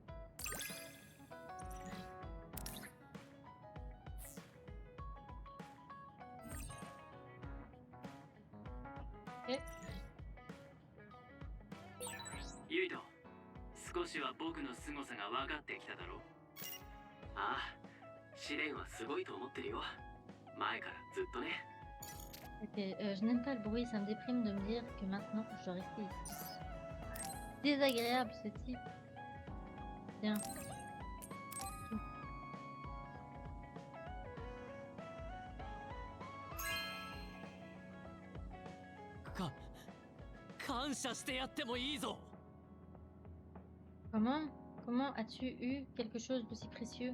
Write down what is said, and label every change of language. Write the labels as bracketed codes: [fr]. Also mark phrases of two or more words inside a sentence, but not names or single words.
[ja] ユイト、少しは僕の凄さが分かってきただろう。ああ、試練はすごいと思ってるよ。前からずっとね。 [fr] Ok, je n'aime pas le bruit, ça me déprime de me dire que maintenant je dois rester ici. Désagréable ce type. Tiens. Comment as-tu eu quelque chose d'aussi précieux?